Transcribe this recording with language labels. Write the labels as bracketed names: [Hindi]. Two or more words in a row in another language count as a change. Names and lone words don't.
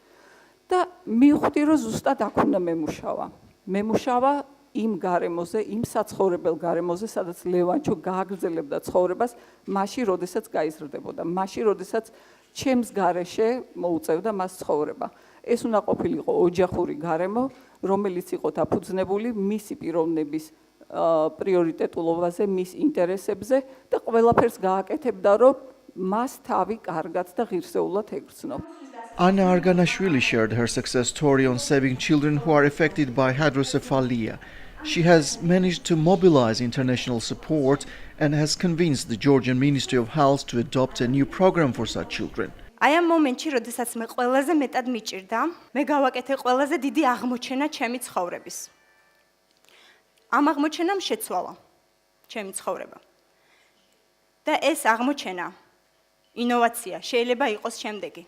[Georgian] და მივხვდი, რომ ზუსტად აქ უნდა მემუშავა იმ გარემოზე, იმ საცხოვრებელ გარემოზე, სადაც ლევანჩო გააგრძელებდა ცხოვრებას, მაშინ, როდესაც გაიზრდებოდა, მაშინ, როდესაც ჩემს გარეშე მოუწევდა მას ცხოვრება. ეს უნდა ყოფილიყო ოჯახური გარემო, რომელიც იყო დაფუძნებული მისი პიროვნების პრიორიტეტულობაზე, მის ინტერესებზე და ყველაფერს გააკეთებდა, რომ მას თავი კარგად და ღირსეულად ეგრძნო. [English] Anna Arganashvili shared her success story on saving children who are affected by hydrocephalia. She has managed to mobilize international support and has convinced the Georgian Ministry of Health to adopt a new program for such children. [Georgian] აი ამ მომენტში, როდესაც მე ყველაზე მეტად მიჭირდა, მე გავაკეთე ყველაზე დიდი აღმოჩენა ჩემი ცხოვრების. ამ აღმოჩენამ შეცვალა ჩემი ცხოვრება. და ეს აღმოჩენა, ინოვაცია შეიძლება იყოს შემდეგი.